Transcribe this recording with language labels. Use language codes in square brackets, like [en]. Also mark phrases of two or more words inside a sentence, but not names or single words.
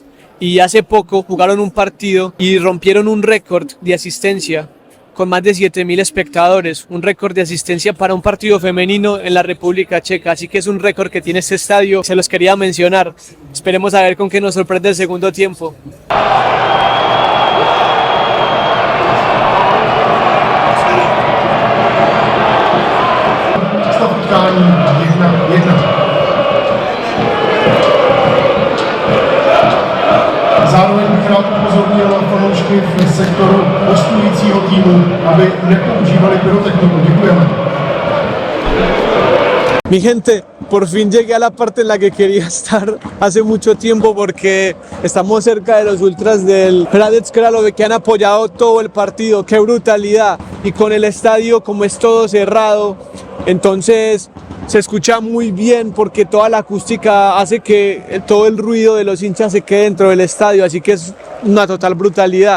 [es] Y hace poco jugaron un partido y rompieron un récord de asistencia con más de 7.000 espectadores, un récord de asistencia para un partido femenino en la República Checa, así que es un récord que tiene este estadio, se los quería mencionar. Esperemos a ver con qué nos sorprende el segundo tiempo. [cs] Zároveň bych rád upozornil fanoušky v sektoru hostujícího týmu, aby nepoužívali pyrotechniku. Děkujeme. [es] Mi gente, por fin llegué a la parte en la que quería estar hace mucho tiempo, porque estamos cerca de los ultras del Hradec Králové que han apoyado todo el partido. ¡Qué brutalidad! Y con el estadio como es todo cerrado, entonces se escucha muy bien porque toda la acústica hace que todo el ruido de los hinchas se quede dentro del estadio, así que es una total brutalidad.